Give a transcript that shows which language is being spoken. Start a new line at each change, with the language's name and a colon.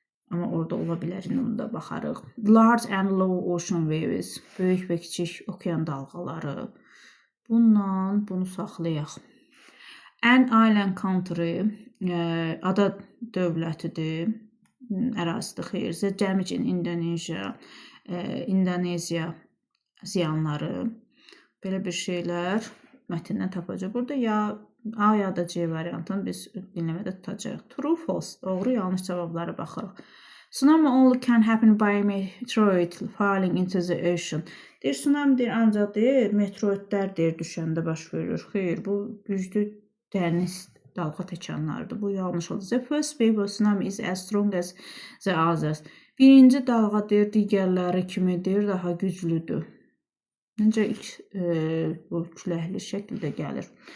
Azerbaijani: Amma orada ola bilər, onu da baxarıq.
English: Large and low ocean waves,
Azerbaijani: böyük və kiçik okean dalğaları. Bundan bunu saxlayaq.
English: An island country,
Azerbaijani: ada dövlətidir, ərazidir, xeyr.
English: The damage in Indonesia,
Azerbaijani: İndoneziya ziyanları. Belə bir şeylər mətndən tapacaq. Burada ya A ya da C variantını biz dinləmədə tutacaq.
English: True, false,
Azerbaijani: doğru, yanlış cavablara baxırıq.
English: Tsunami only can happen by meteorite falling into the ocean.
Azerbaijani: Deyir, tsunami deyir, ancaq deyir, meteoritlər deyir, düşəndə baş verir. Xeyr, bu güclü dəniz dalğa təkanlarıdır. Bu yanlış oldu.
English: The first wave of tsunami is as strong as the others.
Azerbaijani: Birinci dalğa deyir, digərləri kimi deyir, daha güclüdür. Məncə ilk bu küləkli şəkildə gəlir.